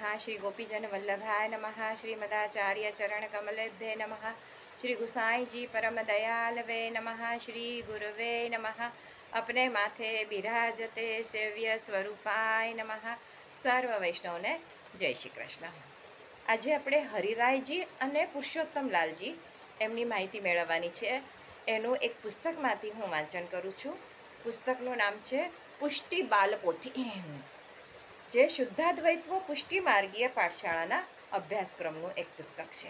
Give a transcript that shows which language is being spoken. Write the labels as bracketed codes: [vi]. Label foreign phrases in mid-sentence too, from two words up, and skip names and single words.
[sa] श्री गोपीजन वल्लभाय नमः। श्री मदाचार्य चरण कमलेभ्ये नमः। श्री गुसाई जी परम दयालवे नमः। श्री गुरुवे नमः। [hi] अपने माथे बिराजते [sa] सेव्य स्वरूपाय नमः। [gu] સર્વ વૈષ્ણવને જય શ્રી કૃષ્ણ। આજે આપણે હરિરાયજી અને પુરુષોત્તમલાલજી એમની માહિતી મેળવવાની છે। એનું એક પુસ્તકમાંથી હું વાંચન કરું છું। પુસ્તકનું નામ છે પુષ્ટિ બાલપોથી, જે શુદ્ધાદ્વૈત્વ પુષ્ટિ માર્ગીય પાઠશાળાના અભ્યાસક્રમનું એક પુસ્તક છે।